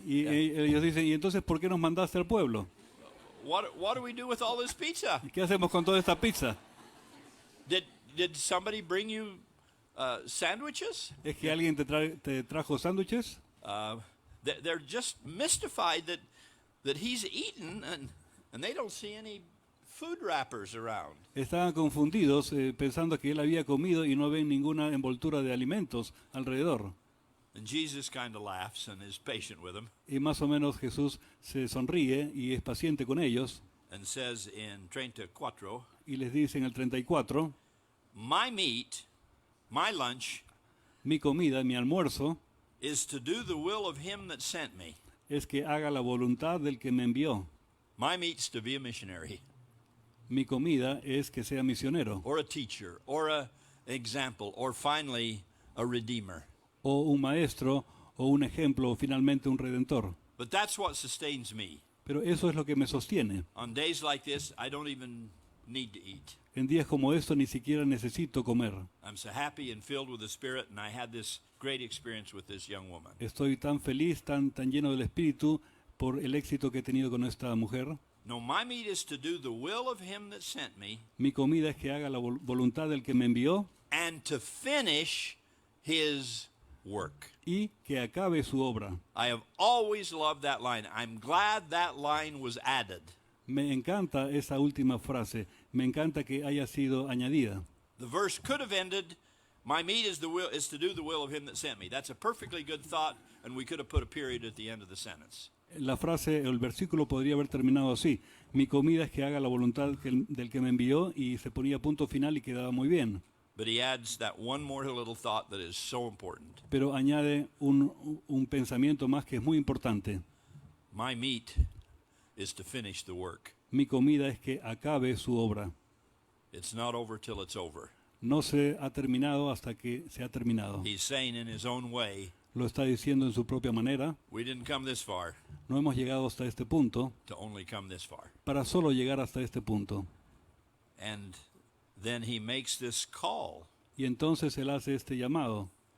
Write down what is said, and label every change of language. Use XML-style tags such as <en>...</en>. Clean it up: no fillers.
<es>Y ellos dicen, ¿y entonces por qué nos mandaste al pueblo?</es> <en>What do we do with all this pizza?</en> <es>¿Y qué hacemos con toda esta pizza?</es> <en>Did somebody bring you sandwiches?</en> <es>¿Es que alguien te trajo sándwiches?</es> <en>They're just mystified that he's eaten and they don't see any food wrappers around.</en> <es>Estaban confundidos pensando que él había comido y no ven ninguna envoltura de alimentos alrededor.</es> <en>And Jesus kind of laughs and is patient with them</en> <es>Y más o menos Jesús se sonríe y es paciente con ellos</es> <en>and says in 34,</en> <es>y les dice en el 34,</es> <en>my meat, my lunch,</en> <es>mi comida, mi almuerzo,</es> <en>is to do the will of him that sent me.</en> <es>es que haga la voluntad del que me envió.</es> <en>My meat's to be a missionary</en> <es>Mi comida es que sea misionero</es> <en>or a teacher or a example or finally a redeemer.</en> <es>o un maestro o un ejemplo o finalmente un redentor.</es> <en>But that's what sustains me.</en> <es>Pero eso es lo que me sostiene.</es> <en>On days like this, I don't even need to eat.</en> <es>En días como estos ni siquiera necesito comer.</es> <en>I'm so happy and filled with the Spirit, and I had this great experience with this young woman.</en> <es>Estoy tan feliz, tan lleno del Espíritu por el éxito que he tenido con esta mujer.</es> <en>No, my meat is to do the will of him that sent me</en> <es>Mi comida es que haga la voluntad del que me envió</es> <en>and to finish his work.</en> <es>y que acabe su obra.</es> <en>I have always loved that line. I'm glad that line was added.</en> <es>Me encanta esa última frase. Me encanta que haya sido añadida.</es> <en>The verse could have ended, my meat is to do the will of him that sent me. That's a perfectly good thought, and we could have put a period at the end of the sentence.</en> <es>La frase, el versículo podría haber terminado así. Mi comida es que haga la voluntad del que me envió y se ponía punto final y quedaba muy bien.</es> <en>But he adds that one more little thought that is so important.</en> <es>Pero añade un pensamiento más que es muy importante.</es> <en>My meat is to finish the work.</en> <es>Mi comida es que acabe su obra.</es> <en>It's not over till it's over.</en> <es>No se ha terminado hasta que se ha terminado.</es> <en>He's saying in his own way,</en> <es>Lo está diciendo en su propia manera.</es> <en>we didn't come this far</en> <es>No hemos llegado hasta este punto</es> <en>to only come this far.</en> <es>para solo llegar hasta este punto.</es> <en>And then he makes this call.</en> <es>Y entonces él hace este llamado.</es>